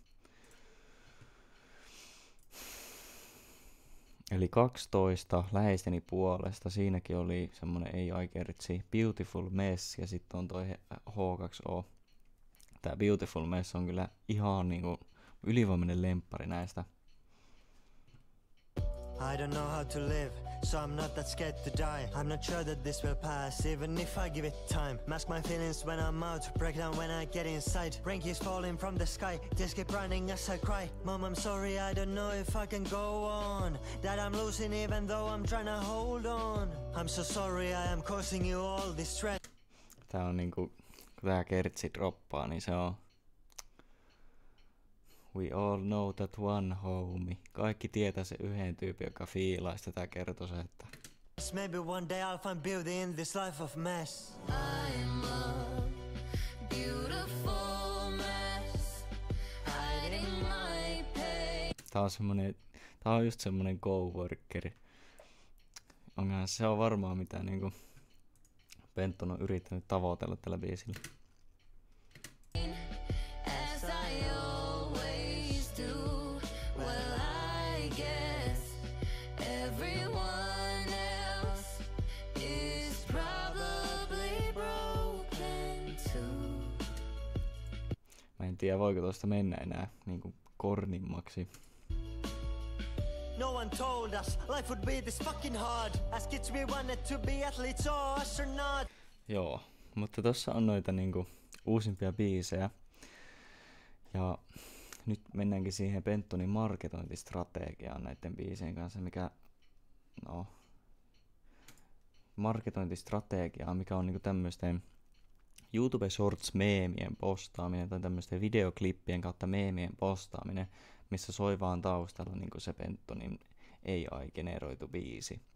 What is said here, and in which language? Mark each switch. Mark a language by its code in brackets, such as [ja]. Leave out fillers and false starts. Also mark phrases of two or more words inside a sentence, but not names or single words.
[fi] Eli 12 läheisteni puolesta. Siinäkin oli semmonen AI-kertsi Beautiful Mess ja sitten on toi H2O. Tää Beautiful Mess on kyllä ihan niinku ylivoimainen lemppari näistä. [en] I don't know how to live, so I'm not that scared to die. I'm not sure that this will pass, even if I give it time. Mask my feelings when I'm out, break down when I get inside. Rain keeps falling from the sky, tears keep running as I cry. Mom, I'm sorry, I don't know if I can go on. That I'm losing even though I'm trying to hold on. I'm so sorry, I am causing you all this stress. [fi] Tää on niinku, kun tää kertsi droppaa, niin se on [en] We all know that one homie. [fi] Kaikki tietää se yhden tyypin, joka fiilaisi tätä kertosäettä. [en] Maybe one day I'll find beauty in this life of mess. I'm a beautiful mess, hiding my pain. [fi] Tää on just semmonen coworkeri. Onhan se on varmaan mitä niinku Pentton on yrittänyt tavoitella tällä biisillä. [en] As I always do, well I guess everyone else is probably broken too. [fi] Mä en tiedä voiko tosta mennä enää niinku kornimmaksi. [en] No one told us life would be this fucking hard. As kids we wanted to be athletes or astronauts. [fi] Joo, mutta tossa on noita niinku uusimpia biisejä. Ja nyt mennäänkin siihen Penttonin marketointistrategiaan näiden biisien kanssa, mikä marketointistrategiaa, mikä on niinku tämmöisten YouTube Shorts meemien postaaminen tai tämmöisten videoklippien kautta meemien postaaminen, missä soi vaan taustalla niinku se Penttonin AI-generoitu biisi.